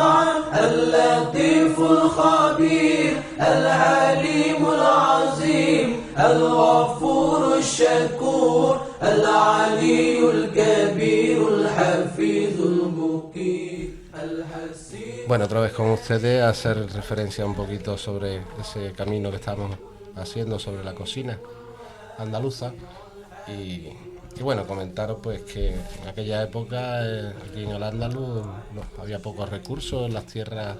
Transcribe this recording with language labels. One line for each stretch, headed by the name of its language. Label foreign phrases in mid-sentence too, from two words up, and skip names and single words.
Arabic: اللطيف الخبير العليم العظيم الغفور الشكور العلي الكبير الحفيظ المقيم الحسيب.
Spanish: Bueno, otra vez con ustedes, a hacer referencia un poquito sobre ese camino que estamos haciendo sobre la cocina andaluza y bueno, comentaros pues que en aquella época aquí en Al-Ándalus había pocos recursos en las tierras.